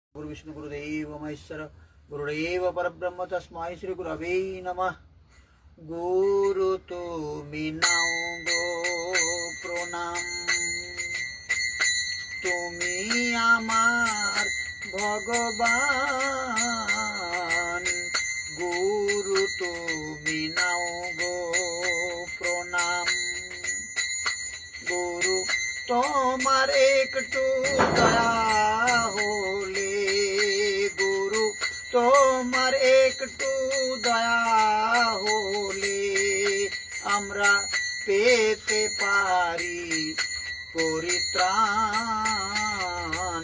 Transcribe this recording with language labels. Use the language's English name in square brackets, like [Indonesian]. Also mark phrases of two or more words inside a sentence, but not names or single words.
[Sanskrit] गुरु विष्णु गुरुदेव महेश्वर गुरुदेव परब्रह्म तस्मै श्री गुरवे नमः। [Bangla] गुरु তুমি নাও গো প্রণাম, তুমি আমার ভগবান। গুরু তুমি নাও গো প্রণাম, গুরু তোমার একটু দয়া হলে, গুরু তোমার একটু দয়া হলে আমরা পেতে পারি পরিত্রাণ।